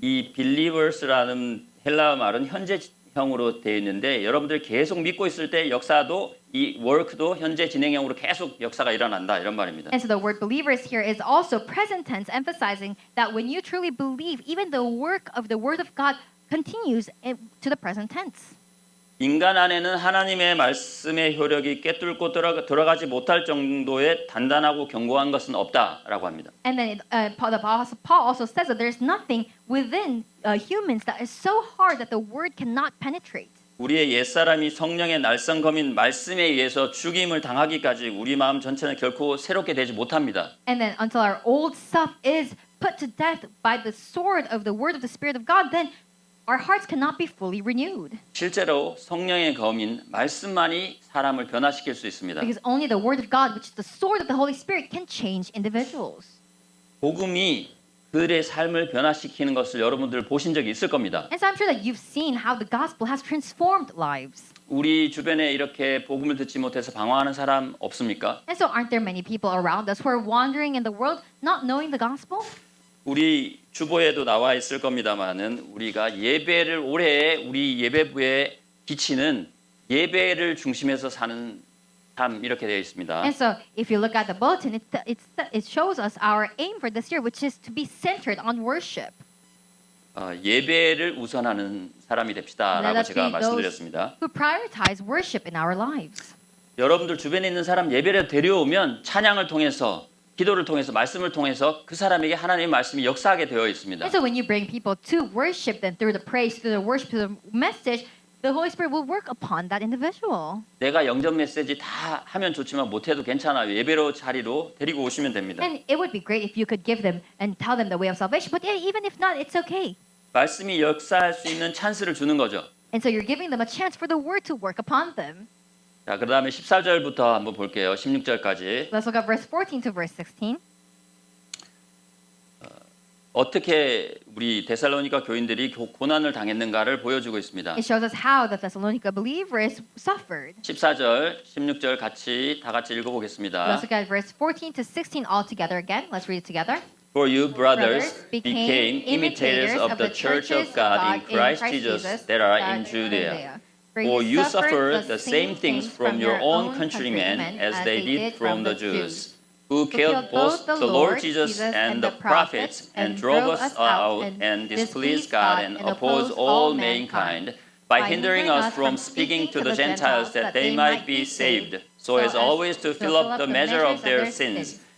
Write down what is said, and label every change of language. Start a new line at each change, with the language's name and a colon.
Korean: 이 believers라는 헬라어 말은 현재형으로 되어 있는데 여러분들 계속 믿고 있을 때 역사도 이 work도 현재 진행형으로 계속 역사가 일어난다 이런 말입니다.
English: And so the word believers here is also present tense, emphasizing that when you truly believe, even the work of the word of God continues to the present tense.
Korean: 인간 안에는 하나님의 말씀의 효력이 꿰뚫고 들어가지 못할 정도의 단단하고 견고한 것은 없다라고 합니다.
English: And then the Apostle Paul also says that there's nothing within humans that is so hard that the word cannot penetrate.
Korean: 우리의 옛사람이 성령의 날성검인 말씀에 의해서 죽임을 당하기까지 우리 마음 전체는 결코 새롭게 되지 못합니다.
English: And then until our old self is put to death by the sword of the word of the Spirit of God, then our hearts cannot be fully renewed.
Korean: 실제로 성령의 검인 말씀만이 사람을 변화시킬 수 있습니다.
English: Because only the word of God, which is the sword of the Holy Spirit, can change individuals.
Korean: 복음이 그들의 삶을 변화시키는 것을 여러분들 보신 적이 있을 겁니다.
English: And so I'm sure that you've seen how the gospel has transformed lives.
Korean: 우리 주변에 이렇게 복음을 듣지 못해서 방황하는 사람 없습니까?
English: And so aren't there many people around us who are wandering in the world not knowing the gospel?
Korean: 우리 주보에도 나와 있을 겁니다만은 우리가 예배를 올해 우리 예배부에 비치는 예배를 중심해서 사는 삶 이렇게 되어 있습니다.
English: And so if you look at the bulletin, it shows us our aim for this year, which is to be centered on worship.
Korean: 예배를 우선하는 사람이 됩시다라고 제가 말씀드렸습니다.
English: Who prioritize worship in our lives.
Korean: 여러분들 주변에 있는 사람 예배를 데려오면 찬양을 통해서 기도를 통해서 말씀을 통해서 그 사람에게 하나님의 말씀이 역사하게 되어 있습니다.
English: And so when you bring people to worship, then through the praise, through the worship, through the message, the Holy Spirit will work upon that individual.
Korean: 내가 영접 메시지 다 하면 좋지만 못해도 괜찮아요. 예배로 자리로 데리고 오시면 됩니다.
English: And it would be great if you could give them and tell them the way of salvation. But even if not, it's okay.
Korean: 말씀이 역사할 수 있는 찬스를 주는 거죠.
English: And so you're giving them a chance for the word to work upon them.
Korean: 자, 그다음에 14절부터 한번 볼게요. 16절까지.
English: Let's look at verse 14 to verse 16.
Korean: 어떻게 우리 데살로니가 교인들이 고난을 당했는가를 보여주고 있습니다.
English: It shows us how the Thessalonica believers suffered.
Korean: 14절, 16절 다 같이 읽어보겠습니다.
English: Let's look at verse 14 to 16 all together again. Let's read it together. For you, brothers, became imitators of the church of God in Christ Jesus that are in Judea. For you suffered the same things from your own countrymen as they did from the Jews, who killed both the Lord Jesus and the prophets, and drove us out and displeased God and opposed all mankind, by hindering us from speaking to the Gentiles that they might be saved, so as always to fill up the measure of their sins.